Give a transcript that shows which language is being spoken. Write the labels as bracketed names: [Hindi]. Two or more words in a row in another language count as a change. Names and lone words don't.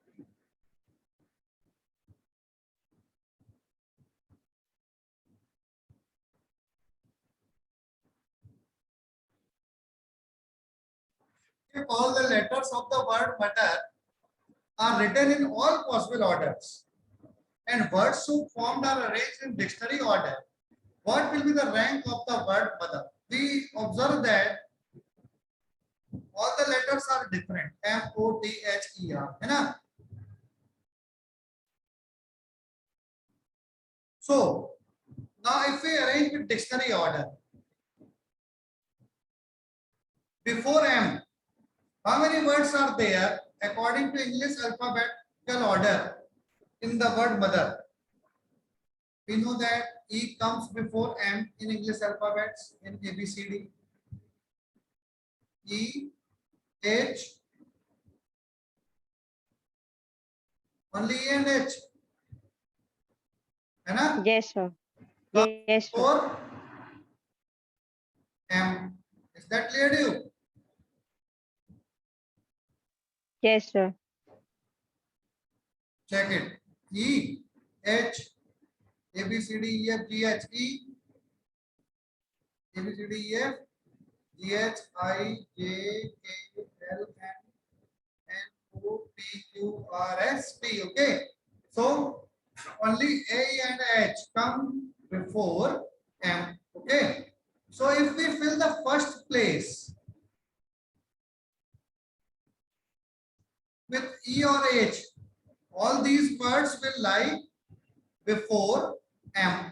[English] If all the letters of the word mother are written in all possible orders, and words so formed are arranged in dictionary order, what will be the rank of the word mother? We observe that all the letters are different. M-O-T-H-E-R. [Hindi] है ना? [English] So now if we arrange with dictionary order, before M, how many words are there according to English alphabetical order in the word mother? We know that E comes before M in English alphabets in ABCD. E, H, only E and H. [Hindi] है ना? [English] Yes, sir. Yes, sir. Or M. Is that clear to you? Yes, sir. Check it. E, H, A, B, C, D, E, F, G, H, E, A, B, C, D, E, F, G, H, I, J, K, L, M, N, O, P, Q, R, S, T. Okay. So only A and H come before M. Okay. So if we fill the first place with E or H, all these words will lie before M.